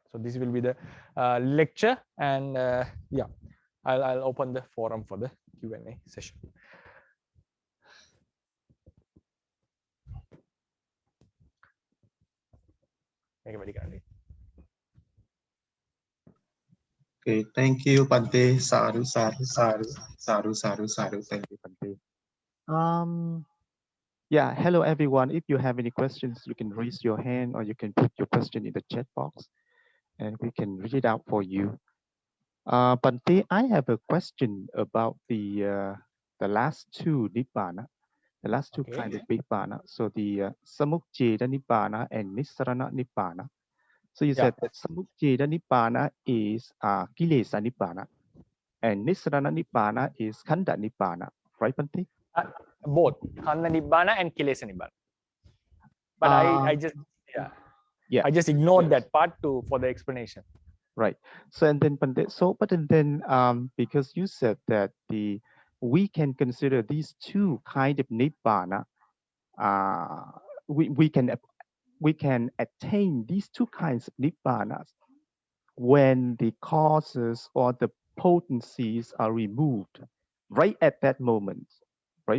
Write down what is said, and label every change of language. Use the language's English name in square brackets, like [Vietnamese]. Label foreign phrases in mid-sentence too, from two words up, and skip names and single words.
[English] So this will be the lecture, and yeah, I'll open the forum for the Q&A session. Okay, thank you, Bhante. [Pali] Sadhu, sadhu, sadhu, sadhu, sadhu, sadhu. [English] Thank you, Bhante. Yeah, hello everyone. If you have any questions, you can raise your hand or you can put your question in the chat box and we can read it out for you. Bhante, I have a question about the last two nibbana, the last two kinds of nibbana. So the [Pali] samucceda nibbana [English] and [Pali] nissarana nibbana. [English] So you said that [Pali] samucceda nibbana [English] is [Pali] kilesa nibbana, [English] and [Pali] nissarana nibbana [English] is [Pali] khanda nibbana, [English] right, Bhante? Both [Pali] khanda nibbana [English] and [Pali] kilesa nibbana. [English] But I just I just ignored that part for the explanation. Right. So and then because you said that we can consider these two kind of nibbana, we can attain these two kinds of nibbanas when the causes or the potencies are removed right at that moment, right?